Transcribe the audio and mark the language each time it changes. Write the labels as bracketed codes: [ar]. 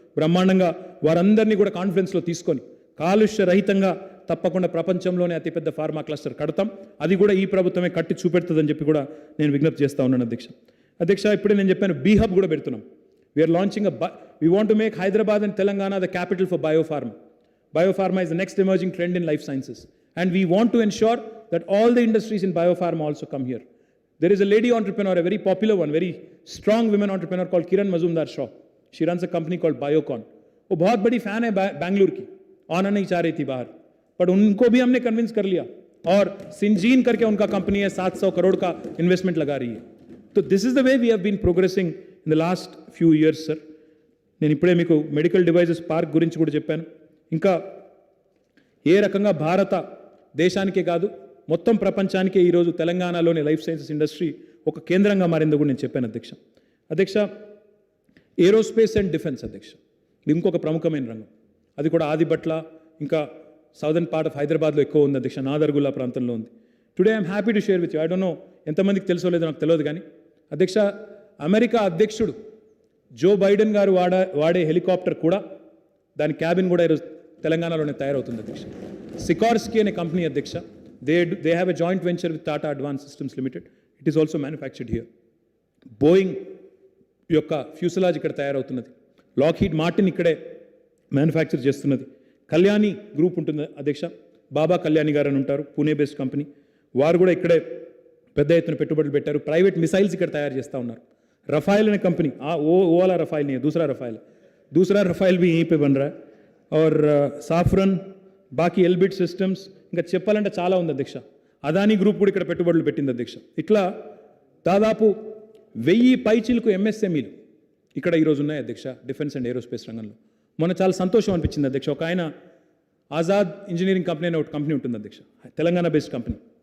[te] బ్రహ్మాండంగా వారందరినీ కూడా కాన్ఫిడెన్స్లో తీసుకొని కాలుష్య రహితంగా తప్పకుండా ప్రపంచంలోనే అతిపెద్ద ఫార్మా క్లస్టర్ కడతాం. అది కూడా ఈ ప్రభుత్వమే కట్టి చూపెడుతుందని చెప్పి కూడా నేను విజ్ఞప్తి చేస్తూ ఉన్నాను అధ్యక్ష. ఇప్పుడే నేను చెప్పాను, బీ హబ్ కూడా పెడుతున్నాం. [en] We are launching we want to make Hyderabad and Telangana the capital for biopharma. Biopharma is the next emerging trend in life sciences. And we want to ensure that all the industries in biopharma also come here. There is a lady entrepreneur, a very popular one, very strong women entrepreneur called Kiran Mazumdar-Shaw. She runs a company called Biocon. [hi] वो बहुत बड़ी fan है बैंगलोर की, आना नहीं चाह रही थी बाहर, बट उनको भी हमने कन्विंस कर लिया और सिंजीन करके उनका कंपनी है 700 करोड़ का इन्वेस्टमेंट लगा रही है. [en] तो this is the way we have been progressing in the last few years sir. [te] నేను ఇప్పుడే మీకు మెడికల్ డివైజెస్ పార్క్ గురించి కూడా చెప్పాను. ఇంకా ఏ రకంగా భారత దేశానికే కాదు మొత్తం ప్రపంచానికే ఈరోజు తెలంగాణలోని లైఫ్ సైన్సెస్ ఇండస్ట్రీ ఒక కేంద్రంగా మారిందో కూడా నేను చెప్పాను అధ్యక్ష. ఏరోస్పేస్ అండ్ డిఫెన్స్ అధ్యక్ష, ఇది ఇంకొక ప్రముఖమైన రంగం. అది కూడా ఆదిబట్ల ఇంకా సౌదర్న్ పార్ట్ ఆఫ్ హైదరాబాద్లో ఎక్కువ ఉంది అధ్యక్ష, నాదర్గుల్లా ప్రాంతంలో ఉంది. [en] today I'm happy to share with you, I don't know [te] ఎంతమందికి తెలుసో లేదో నాకు తెలియదు కానీ అధ్యక్ష, అమెరికా అధ్యక్షుడు జో బైడెన్ గారు వాడే హెలికాప్టర్ కూడా, దాని క్యాబిన్ కూడా ఈరోజు తెలంగాణలోనే తయారవుతుంది అధ్యక్ష. సికార్స్కీ అనే కంపెనీ అధ్యక్ష, [en] They have a joint venture with Tata advance systems limited. It is also manufactured here. [te] Boeing యొక్క ఫ్యూసలాజ్ ఇక్కడ తయారవుతున్నది. లాక్హీడ్ మార్టిన్ ఇక్కడే మ్యానుఫ్యాక్చర్ చేస్తున్నది. కళ్యాణి గ్రూప్ ఉంటుంది అధ్యక్ష, బాబా కళ్యాణి గారు అని ఉంటారు, పూణే బేస్డ్ కంపెనీ. వారు కూడా ఇక్కడే పెద్ద ఎత్తున పెట్టుబడులు పెట్టారు. ప్రైవేట్ మిసైల్స్ ఇక్కడ తయారు చేస్తూ ఉన్నారు. [hi] रफाइल ने कंपनी वो वाला रफाइल नहीं है, दूसरा रफाइल भी यहीं पे बन रहा है. [te] और సాఫ్రన్ బాకీ ఎల్బిట్ సిస్టమ్స్ ఇంకా చెప్పాలంటే చాలా ఉంది అధ్యక్ష. అదానీ గ్రూప్ కూడా ఇక్కడ పెట్టుబడులు పెట్టింది అధ్యక్ష. ఇట్లా దాదాపు 1000 పైచీలకు ఎంఎస్ఎంఈలు ఇక్కడ ఈరోజు ఉన్నాయి అధ్యక్ష డిఫెన్స్ అండ్ ఏరోస్పేస్ రంగంలో. మొన్న చాలా సంతోషం అనిపించింది అధ్యక్ష. ఒక ఆయన ఆజాద్ ఇంజనీరింగ్ కంపెనీ అనే ఒక కంపెనీ ఉంటుంది అధ్యక్ష, తెలంగాణ బేస్డ్ కంపెనీ.